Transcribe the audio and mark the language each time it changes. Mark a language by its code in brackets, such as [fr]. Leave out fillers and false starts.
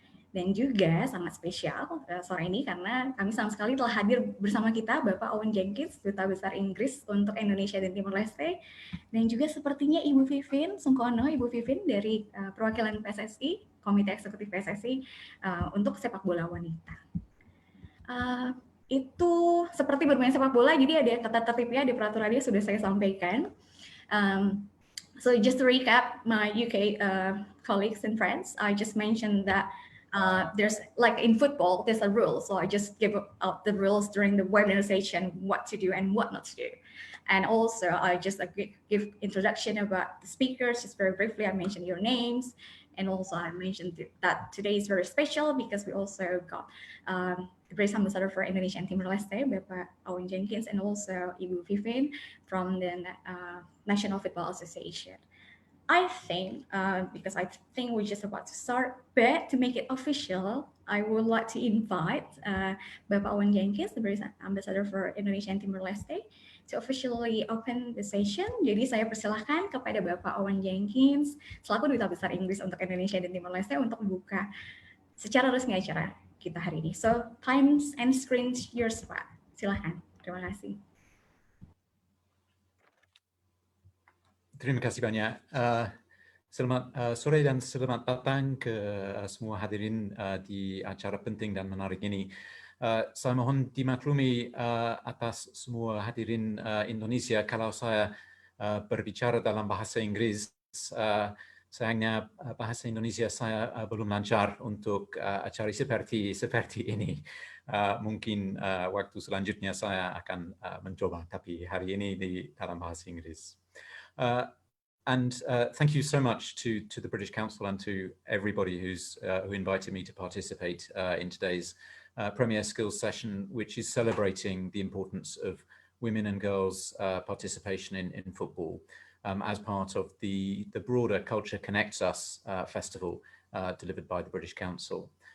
[id] Dan juga sangat spesial sore ini karena kami sama sekali telah hadir bersama kita Bapak Owen Jenkins, Duta Besar Inggris untuk Indonesia dan Timor Leste, dan juga sepertinya Ibu Vivin Sungkono, Ibu Vivin dari perwakilan PSSI, Komite Eksekutif PSSI untuk sepak bola wanita. Itu seperti bermain sepak bola, jadi ada tata tertibnya di peraturannya sudah saya sampaikan. [en] So just to recap my UK colleagues and friends, I just mentioned that there's like in football, there's a rule. So I just give out the rules during the webinar session, what to do and what not to do. And also I just give introduction about the speakers, just very briefly. I mentioned your names. And also I mentioned that today is very special because we also got the British Ambassador for Indonesia and Timor-Leste, Bapak Owen Jenkins, and also Ibu Vivin from the National Football Association. I think, because I think we're just about to start, but to make it official, I would like to invite Bapak Owen Jenkins, the British Ambassador for Indonesia and Timor-Leste, to officially open the session. [id] Jadi saya persilahkan kepada Bapak Owen Jenkins, selaku Duta Besar Inggris untuk Indonesia dan Timor-Leste, untuk membuka secara resmi acara kita hari ini. [en] So, times and screens yours, Pak. [id] Silahkan. Terima kasih. Terima kasih banyak. Selamat sore dan selamat datang ke semua hadirin di acara penting dan menarik ini. Saya mohon dimaklumi atas semua hadirin Indonesia kalau saya berbicara dalam bahasa Inggris. Sayangnya bahasa Indonesia saya belum lancar untuk acara seperti ini. Mungkin waktu selanjutnya saya akan mencoba, tapi hari ini di dalam bahasa Inggris. [en] And thank you so much to the British Council and to everybody who invited me to participate in today's Premier Skills session, which is celebrating the importance of women and girls' participation in football as part of the broader Culture Connects Us festival delivered by the British Council.